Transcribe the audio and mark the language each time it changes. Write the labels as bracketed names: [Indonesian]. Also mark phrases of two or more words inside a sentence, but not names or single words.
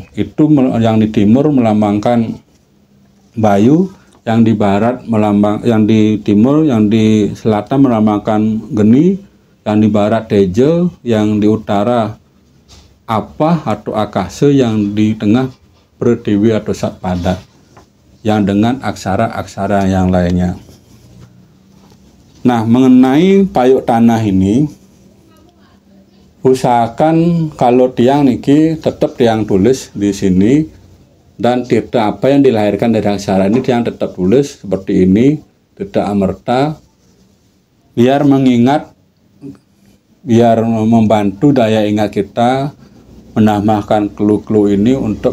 [Indonesian] Itu yang di timur melambangkan Bayu, yang di barat yang di timur, yang di selatan melambangkan Geni, yang di barat Tejo, yang di utara Apa atau Akase, yang di tengah Pertiwi atau Satpada, yang dengan aksara-aksara yang lainnya. Nah, mengenai payuk tanah ini, usahakan kalau [Balinese] tiang niki [Indonesian] tetap tiang tulis di sini, dan tirta apa yang dilahirkan dari aksara ini tiang tetap tulis seperti ini, tirta amerta. biar membantu daya ingat kita menambahkan clue-clue ini untuk